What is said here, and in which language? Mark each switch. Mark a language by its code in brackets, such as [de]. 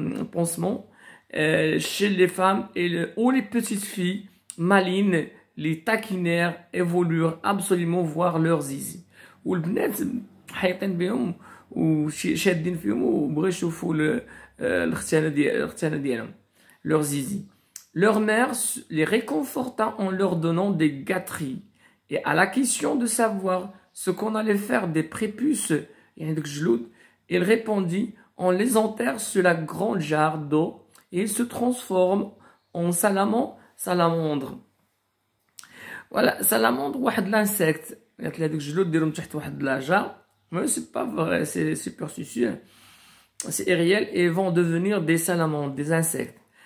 [fr] Pansement chez les femmes ou les petites filles malines les taquinèrent et voulurent absolument voir leurs zizi. [ar] والبنات حايطين بهم وشادين فيهم وبغاو يشوفوا الختانه ديالهم [fr] leurs zizi. Leur mère les réconforta en leur donnant des gâteries. Et à la question de savoir ce qu'on allait faire des prépuces, il répondit: on les enterre sur la grande jarre d'eau et ils se transforment en salamandre. Voilà, salamandre, واحد l'insecte. [ar] قالت لي هذوك الجلود ديرهم تحت واحد la jarre. [fr] Mais c'est pas vrai, c'est superstitieux. C'est irréel et vont devenir des salamandres, des insectes.